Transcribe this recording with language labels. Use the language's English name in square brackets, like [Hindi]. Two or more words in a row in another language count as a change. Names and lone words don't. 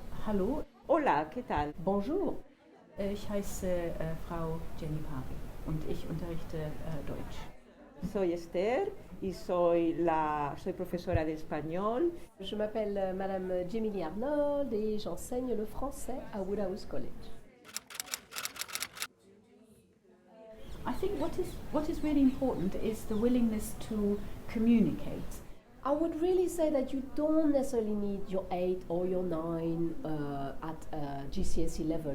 [German] Hallo, [Spanish] Hola, ¿qué tal? [French] Bonjour. [German] ich heiße Frau Jenny Pari und ich unterrichte Deutsch. [Spanish] Soy Esther y soy profesora de español. [French] Je m'appelle Madame Jemily Arnold et j'enseigne le français à Woodhouse College. [English] I think what is really important is the willingness to communicate. I would really say that you don't necessarily need your 8 or your 9 at GCSE level.